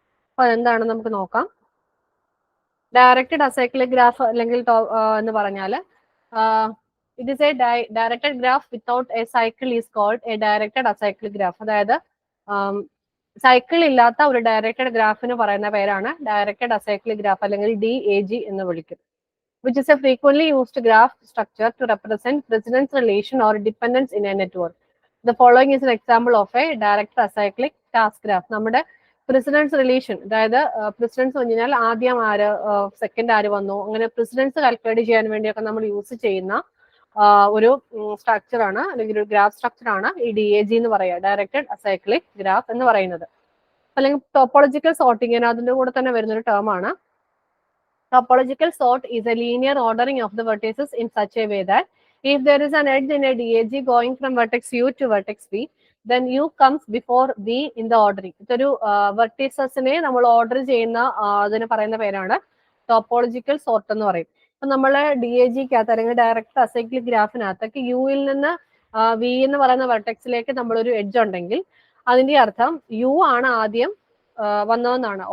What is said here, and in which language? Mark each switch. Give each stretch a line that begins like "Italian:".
Malayalam: അപ്പൊ അതെന്താണ് നമുക്ക് നോക്കാം. ഡയറക്റ്റഡ് അസൈക്ലിക് ഗ്രാഫ് അല്ലെങ്കിൽ എന്ന് പറഞ്ഞാൽ
English: It is a directed graph without a cycle is called a directed acyclic graph.
Malayalam: അതായത് സൈക്കിൾ ഇല്ലാത്ത ഒരു ഡയറക്റ്റഡ് ഗ്രാഫിന് പറയുന്ന പേരാണ് ഡയറക്റ്റഡ് അസൈക്ലിക് ഗ്രാഫ് അല്ലെങ്കിൽ DAG എന്ന് വിളിക്കും.
English: which is a frequently used graph structure to represent precedence relation or dependence in a network. The following is an example of a direct acyclic task graph.
Malayalam: നമ്മുടെ precedence relation, അതായത് precedence എന്ന് പറഞ്ഞാൽ ആദ്യം ആര് second ആര് വന്നു, അങ്ങനെ precedence calculate ചെയ്യാൻ വേണ്ടിയൊക്കെ നമ്മൾ യൂസ് ചെയ്യുന്ന ഒരു സ്ട്രക്ചർ ആണ് അല്ലെങ്കിൽ ഒരു ഗ്രാഫ് സ്ട്രക്ചർ ആണ് ഈ DAG എന്ന് പറയുക, ഡയറക്റ്റഡ് അസൈക്ലിക് ഗ്രാഫ് എന്ന് പറയുന്നത്. അല്ലെങ്കിൽ ടോപ്പോളജിക്കൽ സോർട്ടിങ് അതിന്റെ കൂടെ തന്നെ വരുന്ന ഒരു ടേം ആണ്.
English: Topological sort is a linear ordering of the vertices in such a way that if there is an edge in a DAG going from vertex U to vertex V, then U comes before V in the ordering.
Malayalam: ഇതൊരു വെർട്ടീസസിനെ നമ്മൾ order ചെയ്യുന്ന അതിന് പറയുന്ന പേരാണ് topological sort എന്ന് പറയും. അപ്പൊ നമ്മള് DAG-ക്കകത്ത് അല്ലെങ്കിൽ ഡയറക്റ്റ് അസൈക്ലിക് ഗ്രാഫിനകത്തൊക്കെ യുയിൽ നിന്ന് V എന്ന് പറയുന്ന വെർട്ടെക്സിലേക്ക് നമ്മളൊരു എഡ്ജ് ഉണ്ടെങ്കിൽ അതിന്റെ അർത്ഥം U ആണ് ആദ്യം വന്നതെന്നാണ്.